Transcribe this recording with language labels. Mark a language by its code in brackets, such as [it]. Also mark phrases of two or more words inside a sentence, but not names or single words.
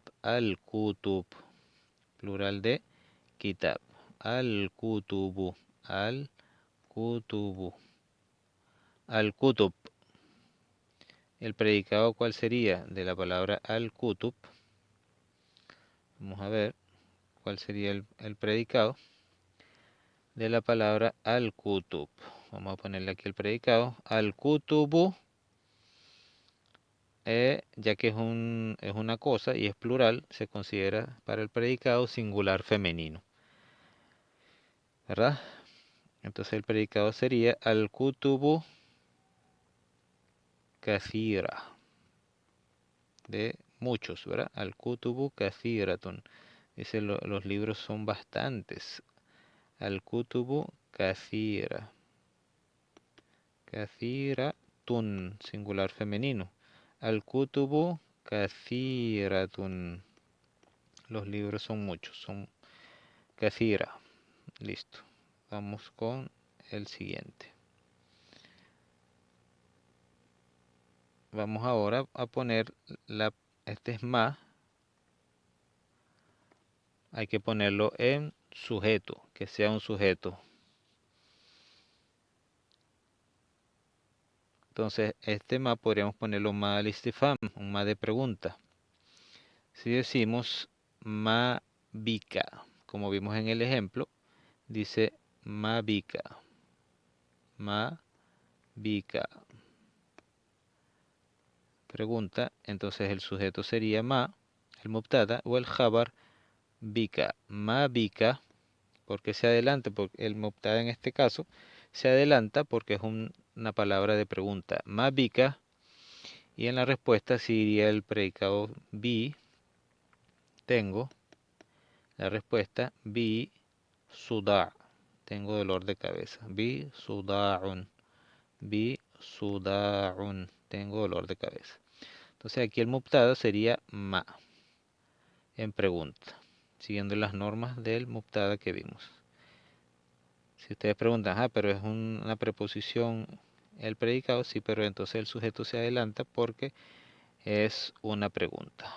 [es] Al-kutub, plural de kitab. [ar] الكتب، الكتب. [es] Al-kutub. ¿El predicado cuál sería de la palabra al-kutub? Vamos a ver cuál sería el predicado de la palabra al-kutub. Vamos a ponerle aquí el predicado. Al-kutubu, ya que es una cosa y es plural, se considera para el predicado singular femenino, ¿verdad? Entonces el predicado sería [ar] الكتب كثيرة, [es] de muchos, ¿verdad? [ar] الكتب كثيرة. [es] Dice los libros son bastantes. [ar] الكتب كثيرة. كثيرة, [es] singular femenino. [ar] الكتب كثيرة. [es] Los libros son muchos, son kathira. Listo. Vamos con el siguiente. Vamos ahora a poner este es ma. Hay que ponerlo en sujeto, que sea un sujeto. Entonces, este ma podríamos ponerlo [ar] ما الاستفهام, [es] un ma de pregunta. Si decimos [ar] ما بك, [es] como vimos en el ejemplo, dice [ar] ما بك. ما بك. [es] Pregunta, entonces el sujeto sería ma, el mubtada, o el [ar] خبر بك. ما بك, [es] porque se adelanta, porque el mubtada en este caso se adelanta porque es una palabra de pregunta. [ar] ما بك, [es] y en la respuesta sí iría el predicado bi, tengo. La respuesta [ar] بي صداع', [es] tengo dolor de cabeza. [ar] بي صداع، بي صداع, [es] tengo dolor de cabeza. Entonces aquí el mubtada sería ma, en pregunta, siguiendo las normas del mubtada que vimos. Si ustedes preguntan, pero es una preposición el predicado, sí, pero entonces el sujeto se adelanta porque es una pregunta.